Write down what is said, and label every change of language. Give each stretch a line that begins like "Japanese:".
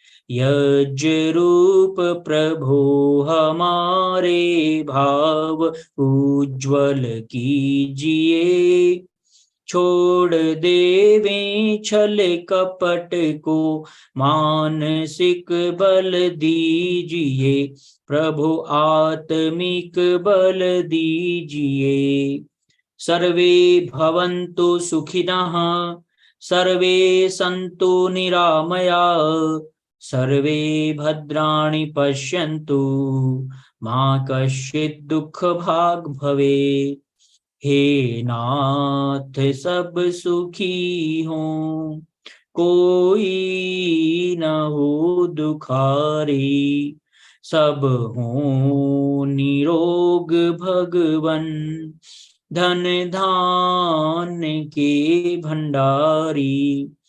Hindi: यज्ञ रूप प्रभु हमारे भाव उज्ज्वल कीजिए। छोड़ देवे छल कपट को मानसिक बल दीजिए। प्रभु आत्मिक बल दीजिए।
Sanskrit: सर्वे भवन्तु सुखिनः सर्वे सन्तु निरामया सर्वे भद्राणि पश्यन्तु मा कश्चित् दुःख भाग् भवेत्।
Hindi: हे नाथ सब सुखी हों कोई न हो दुखारी। सब हों निरोग भगवन धन धान्य के भंडारी।